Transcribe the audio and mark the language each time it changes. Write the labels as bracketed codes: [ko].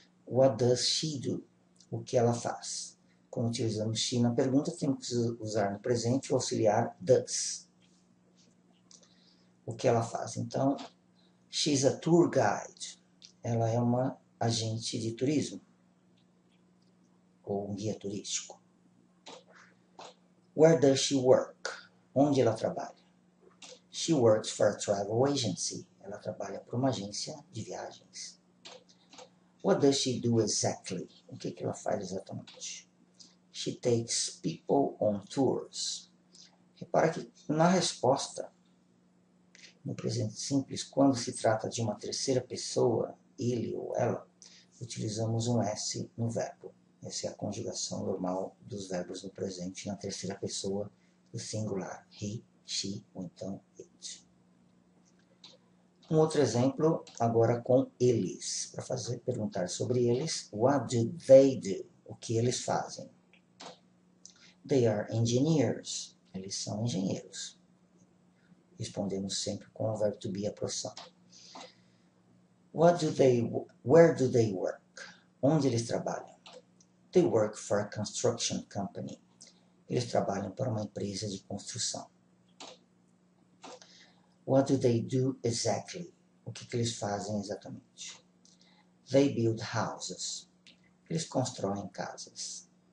[en] What does she do? [pt] O que ela faz? Quando utilizamos she na pergunta, temos que usar no presente o auxiliar does. O que ela faz? Então, [en] she's a tour guide. [pt] Ela é uma agente de turismo ou um guia turístico. [en] Where does she work? [pt] Onde ela trabalha? [en] She works for a travel agency. [pt] Ela trabalha para uma agência de viagens. [en] What does she do exactly? [pt] O que ela faz exatamente? [en] She takes people on tours. [pt] Repara que na resposta, no presente simples, quando se trata de uma terceira pessoa, ele ou ela, utilizamos um S no verbo. Essa é a conjugação normal dos verbos no presente na terceira pessoa do singular. He, she ou então it. Um outro exemplo agora com eles. Para perguntar sobre eles, [en] what do they do? [pt] O que eles fazem? [en] They are engineers. [pt] Eles são engenheiros. Respondemos sempre com o verbo to be a profissão. [en] Where do they work? [pt] Onde eles trabalham? [en] They work for a construction company. [pt] Eles trabalham para uma empresa de construção. [en] What do they do exactly? [pt] O que eles fazem exatamente? [en] They build houses. [pt] Eles constroem casas.